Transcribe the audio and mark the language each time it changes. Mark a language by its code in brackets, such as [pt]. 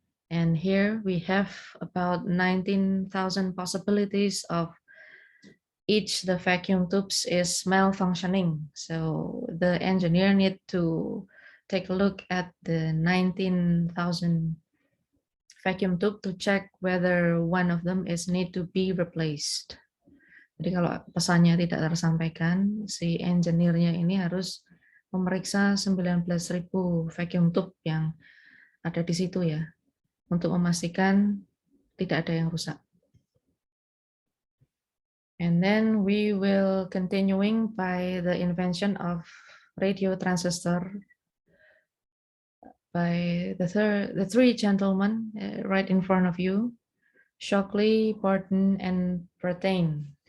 [en] And here we have about 19,000 possibilities of each the vacuum tubes is malfunctioning. So the engineer need to take a look at the 19,000 vacuum tube to check whether one of them is need to be replaced. [id] Jadi kalau pesannya tidak tersampaikan, si engineer-nya ini harus memeriksa 19.000 vacuum tube yang ada di situ ya, untuk memastikan tidak ada yang rusak. [en] And then we will continuing by the invention of radio transistor by the three gentlemen right in front of you, Shockley, Barton, and Brattain.